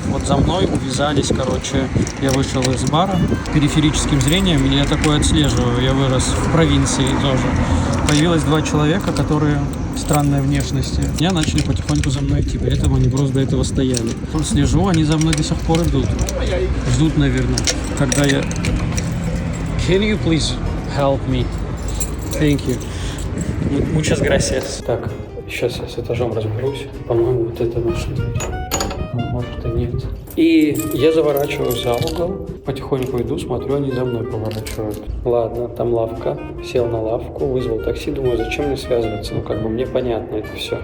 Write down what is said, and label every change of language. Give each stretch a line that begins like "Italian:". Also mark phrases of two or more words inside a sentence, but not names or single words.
Russian: Вот за мной увязались, короче, я вышел из бара периферическим зрением, и я такое отслеживаю. Я вырос в провинции тоже. Появилось 2 человека, которые странной внешности. Меня начали потихоньку за мной идти, при этом они просто до этого стояли. Слежу, они за мной до сих пор идут. Ждут, наверное, когда я...
English: Can you please help me? Thank you.
Spanish: Muchas gracias.
Russian: Так, сейчас я с этажом разберусь. По-моему, вот это наша дверь. Может и нет. И я заворачиваю за угол, потихоньку иду, смотрю, они за мной поворачивают. Ладно, там лавка. Сел на лавку, вызвал такси, думаю, зачем мне связываться? Ну, как бы мне понятно это все.